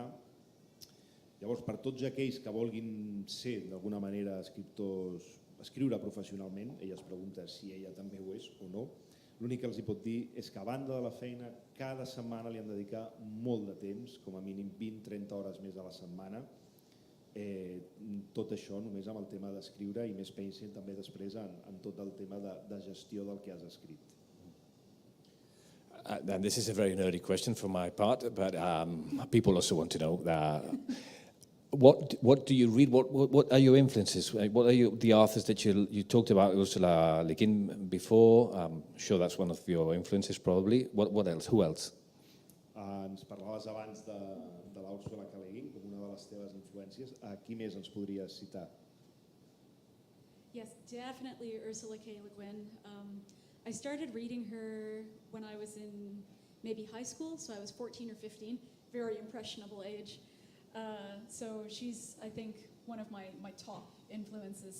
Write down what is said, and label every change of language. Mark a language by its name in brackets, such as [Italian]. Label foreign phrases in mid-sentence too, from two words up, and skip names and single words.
[Catalan] Llavors, per tots aquells que vulguin ser d'alguna manera escriptors, escriure professionalment, ella es pregunta si ella també ho és o no, l'únic que els hi pot dir és que a banda de la feina, cada setmana li han de dedicar molt de temps, com a mínim 20-30 hores més a la setmana. Tot això només amb el tema d'escriure i més pensin també després en tot el tema de gestió del que has escrit. [English] And this is a very nerdy question for my part, but people also want to know what do you read? What are your influences? What are the authors that you talked about? Ursula Le Guin before. I'm sure that's one of your influences, probably. What else? Who else? [Catalan] Ens parlaves abans de l'Úrsula Le Guin com una de les teves influències. Qui més ens podries citar? [English] Yes, definitely Ursula K. Le Guin. I started reading her when I was in maybe high school, so I was 14 or 15, very impressionable age. So she's, I think, one of my top influences.